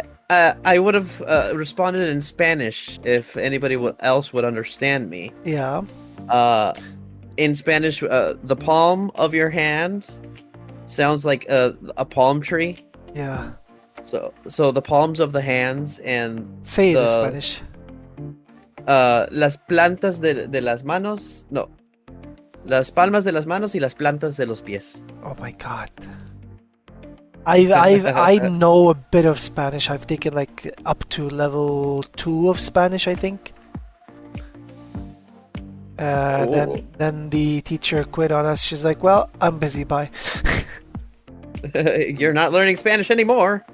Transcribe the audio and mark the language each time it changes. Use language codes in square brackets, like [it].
[en] I would have responded in Spanish if anybody else would understand me. Yeah. In Spanish, the palm of your hand sounds like a palm tree. Yeah. So the palms of the hands and Say it in the Spanish. [es] las plantas de las manos. No, las palmas de las manos y las plantas de los pies. [en] Oh my god. I know a bit of Spanish. I've taken like up to level 2 of Spanish, I think. Then the teacher quit on us. She's like, "Well, I'm busy. Bye." You're not learning Spanish anymore.